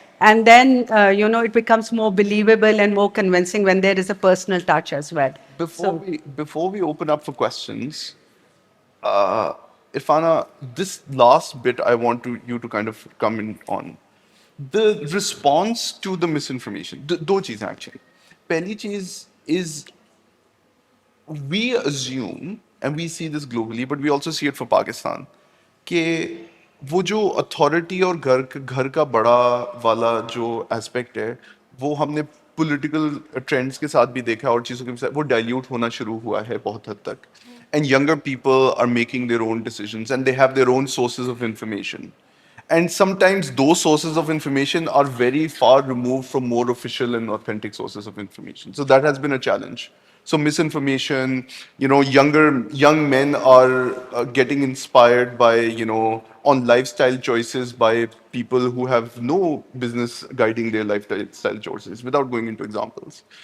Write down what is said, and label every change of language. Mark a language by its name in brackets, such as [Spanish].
[English] And then, it becomes more believable and more convincing when there is a personal touch as well. So, Before we open up for questions, uh, Irfana, this last bit I want you to kind of come in on. The response to the misinformation, [Hindi] दो चीजें [English] actually. [Hindi] पहली चीज [English] is we assume, and we see this globally, but we also see it for Pakistan, [Hindi] कि वो जो authority और घर का बड़ा वाला जो aspect है, वो हमने political trends के साथ भी देखा है और चीज़ों के साथ वो dilute होना शुरू हुआ है बहुत हद तक. [English] And younger people are making their own decisions and they have their own sources of information. And sometimes those sources of information are very far removed from more official and authentic sources of information. So that has been a challenge. So misinformation, young men are getting inspired by, on lifestyle choices by people who have no business guiding their lifestyle choices without going into examples.